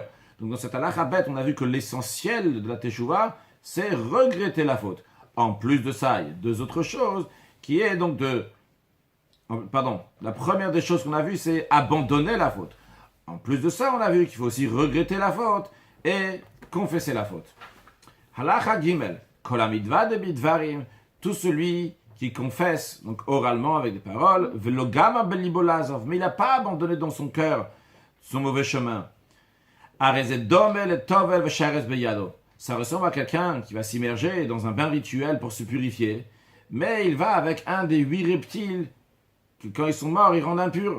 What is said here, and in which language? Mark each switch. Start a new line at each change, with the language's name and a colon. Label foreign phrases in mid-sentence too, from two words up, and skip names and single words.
French: Donc dans cette halakha bête, on a vu que l'essentiel de la teshuva, c'est regretter la faute. En plus de ça, il y a deux autres choses, qui est donc la première des choses qu'on a vues, c'est abandonner la faute. En plus de ça, on a vu qu'il faut aussi regretter la faute et confesser la faute.
Hebrew: הלכה גימל, כל המתוודה בדברים,
French: tout celui qui confesse, donc oralement avec des paroles,
Hebrew: ולא גמר בליבו לעזוב,
French: mais il n'a pas abandonné dans son cœur son mauvais chemin. Ça ressemble à quelqu'un qui va s'immerger dans un bain rituel pour se purifier, mais il va avec un des 8 reptiles que quand ils sont morts, ils rendent impurs.